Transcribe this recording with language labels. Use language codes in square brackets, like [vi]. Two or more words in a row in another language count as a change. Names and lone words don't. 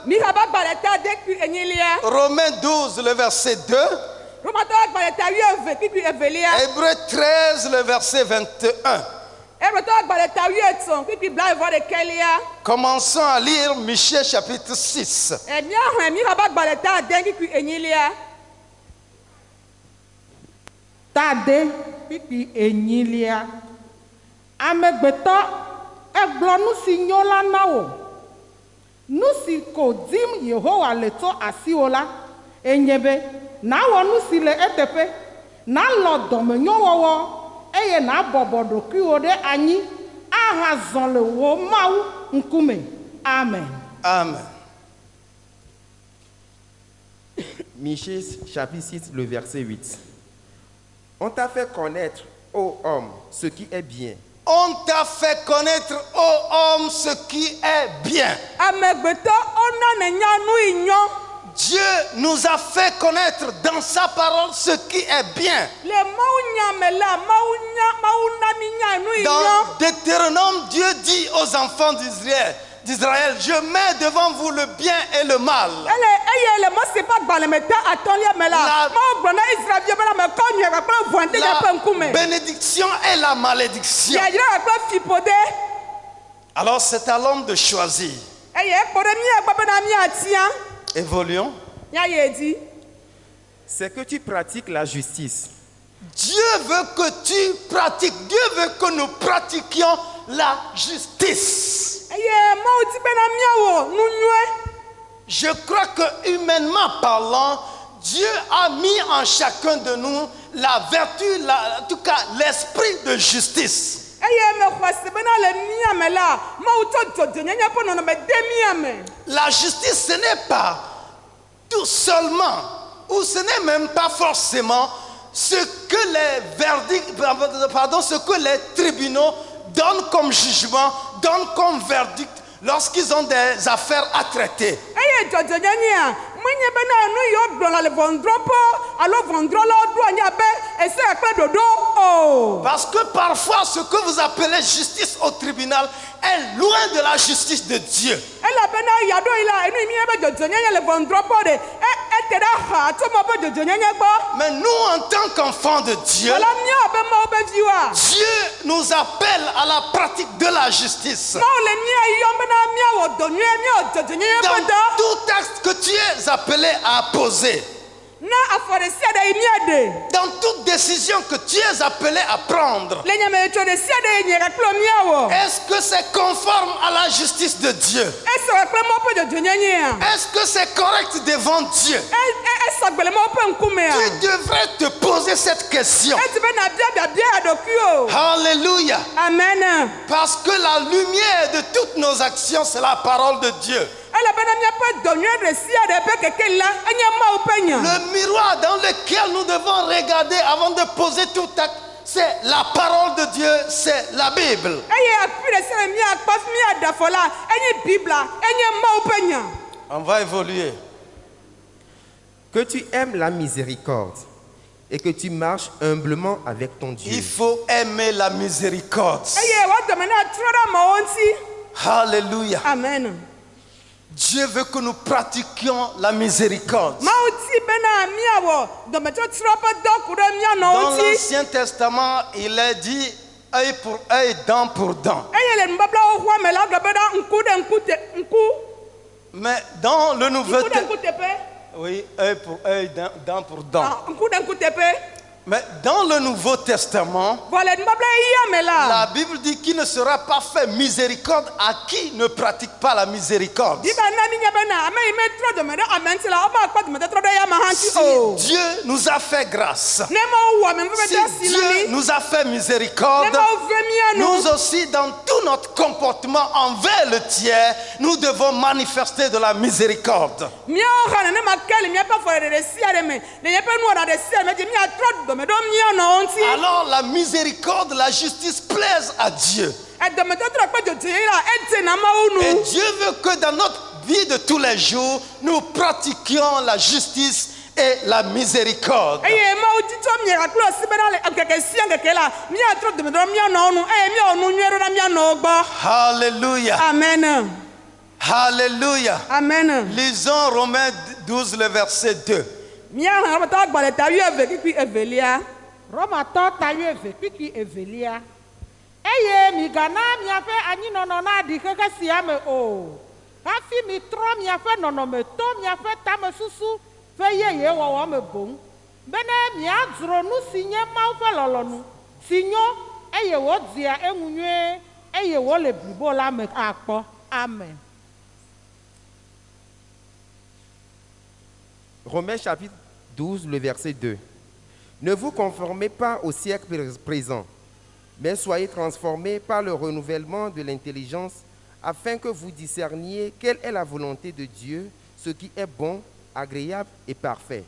[fr] Romains 12, le verset 2. Hébreux 13, le verset 21. Commençons à lire Michée chapitre 6. [ee] Amegbetɔ egblɔ nu si nyo la na wo. Nu si ko dim Yehowa le tso asiwo la enye be nawɔ nu si le eteƒe nalɔ dɔmenyɔwɔwɔ eye nabɔbɔ ɖokuiwo ɖe anyi aha zɔ le wo Mawu ŋkume. Amen. Amen. [fr] Michée chapitre 6, le verset 8. On t'a fait connaître, ô homme, ce qui est bien. On t'a fait connaître, ô homme, ce qui est bien. [ee] Amegbetɔ ona ne nya nu yi nyɔ. [fr] Dieu nous a fait connaître dans sa parole ce qui est bien. [ee] Le Mawu nya me la Mawu na mi nya nu yi [fr] Dans [ee] nyɔ. [fr] Deutéronome, Dieu dit aux enfants d'Israël, je mets devant vous le bien et le mal. [ee] Eye le Mose ƒe agbalẽmeta atɔ̃lia me la Mawu gblɔ na Israelviwo be la mekɔ nyuie kple vɔ̃ de ƒe ŋkume. [fr] La bénédiction et la malédiction. [ee] Yayra kple fiƒode. [fr] Alors c'est à l'homme de choisir. [ee] Eye ekpɔ ɖe mía gbɔ bena míatia. [fr] Évoluons. [ee] Míaye dzi. [fr] C'est que tu pratiques la justice. Dieu veut que tu pratiques. Dieu veut que nous pratiquions la justice. [ee] Eye Mawu di bena míawɔ nu nyuie. [fr] Je crois que humainement parlant, Dieu a mis en chacun de nous la vertu, en tout cas l'esprit de justice. [ee] Eye me xɔ se bena le mía me la Mawu tsɔ dzɔdzɔnyenye ƒe nɔnɔme de mía me. [fr] La justice, ce n'est pas tout seulement, ou ce n'est même pas forcément ce que les verdicts, ce que les tribunaux donnent comme jugement, donnent comme verdict lorsqu'ils ont des affaires à traiter. [ee] Eye dzɔdzɔnyenyea menye bena nu yiwo gblɔna le ʋɔnudrɔ̃ƒe alo ʋɔnudrɔ̃lawo ɖo anyi abe ese kple ɖoɖo o. [fr] Parce que parfois ce que vous appelez justice au tribunal est loin de la justice de Dieu. [ee] Elabena yaɖo yi la enu yi mía be dzɔdzɔnyenye le ʋɔnudrɔ̃ƒe ɖe ete ɖe xa tso Mawu ƒe dzɔdzɔnyenye gbɔ. [fr] Mais nous en tant qu'enfants de Dieu, [ee] Wala míawo be Mawu ƒe viwoa. [fr] Dieu nous appelle à la pratique de la justice. [ee] Mawu le mía yɔm bena míawɔ dɔ nyuie míawɔ dzɔdzɔnyenye ƒe [fr] Dans [ee] dɔ. [fr] tout acte que tu es appelé à poser, [ee] Na afɔ ɖe sia ɖe yi míaɖe. [fr] dans toute décision que tu es appelé à prendre, [ee] Le nyametsɔ ɖe sia ɖe yi nye kaklo míawɔ. [fr] est-ce que c'est conforme à la justice de Dieu? [ee] Esɔ kple Mawu ƒe dzɔdzɔnyenyea. [fr] Est-ce que c'est correct devant Dieu? [ee] Esɔ gbe le Mawu ƒe ŋkumea. [fr] Tu devrais te poser cette question. [ee] Edi be nabia ɖokuiwo. Alléluia. Amen. [fr] Parce que la lumière de toutes nos actions, c'est la parole de Dieu. [ee] Elabena míaƒe dɔ nyuie ɖe sia ɖe ƒe keke la enye Mawu ƒe nya. [fr] Le miroir dans lequel nous devons regarder avant de poser tout acte, c'est la parole de Dieu, c'est la Bible. [ee] Eye afi ɖe sia ɖe míakpɔ fi míaɖe afɔ la enye Bibla enye Mawu ƒe nya. [fr] On va évoluer. Que tu aimes la miséricorde et que tu marches humblement avec ton Dieu. Il faut aimer la miséricorde. [ee] Eye woadɔme na trɔ ɖe amewo ŋuti. Alléluia. Amen. [fr] Dieu veut que nous pratiquions la miséricorde. [ee] Mawu ti bena míawɔ dɔmetsɔtsrɔ̃ ƒe dɔ ku ɖe mía nɔwo [fr] Dans [ee] ŋuti. [fr] l'Ancien Testament, il est dit œil pour œil, dent pour dent. [ee] Eye le nubablawo xɔa me la gblɔ bena ŋku ɖe ŋku [fr] Mais dans le Nouveau [ee] ŋku ɖe ŋku [fr] Testament, [ee] teƒe. [fr] oui, œil pour œil, dent pour dent. [ee] Ŋku ɖe ŋku teƒe. [fr] Mais dans le Nouveau Testament, [ee] Vɔ le nubabla yia me la. [fr] la Bible dit qu'il ne sera pas fait miséricorde à qui ne pratique pas la miséricorde. [ee] Biba na mi nya bena ame yi me trɔ dɔme ɖe ame ŋuti la womakpɔ dɔmetɔtrɔ ɖe yama hã ŋuti [fr] Si [ee] o. [fr] Dieu nous a fait grâce, [ee] Ne Mawu wɔ ame ƒe si ɖe asi na [fr] Dieu [ee] mi. [fr] nous a fait [ee] Ne [fr] miséricorde, [ee] Mawu ve mía nu. [fr] nous aussi, dans tout notre comportement envers le tiers, nous devons manifester de la miséricorde. [ee] Míawo hã nenema ke le míaƒe afɔ ɖeɖe sia ɖe me le míaƒe nuwɔna ɖe sia ɖe me dzi míatrɔ dɔme ɖo mía nɔwo ŋuti. [fr] Alors la miséricorde, la justice plaisent à Dieu. [ee] Dɔmetɔtrɔ kple dzɔdzɔenyenye la edze na Mawu [fr] Et [ee] nu. [fr] Dieu veut que dans notre vie de tous les jours, nous pratiquions la justice et la miséricorde. [ee] Eye Mawu di tso mia kakple asi bena le ŋkeke sia ŋkeke la míatrɔ dɔme ɖo mía nɔwo nu eye míawɔ nu nyuie ɖo na mía nɔwo gbɔ. Alléluia. Amen. Alléluia. Amen. [fr] Lisons Romains 12, le verset 2. [ee] Míahlẽ Romatɔ agbalẽ ta wuieve kpikpi evelia. Romatɔ ta wuieve kpikpi evelia. Eye migana miaƒe anyinɔnɔ naɖi xexe sia me o. Hafi mitrɔ miaƒe nɔnɔme to miaƒe tamesusu ƒe yeye wɔwɔ me boŋ. Bene miadzro nu si nye Mawu ƒe lɔlɔ̃nu si nyo eye wodzia eŋu nyuie eye wole blibo la me akpɔ. Amen. [fr] Romains chapitre 12, le verset 2. Ne vous conformez pas au siècle présent, mais soyez transformés par le renouvellement de l'intelligence, afin que vous discerniez quelle est la volonté de Dieu, ce qui est bon, agréable et parfait.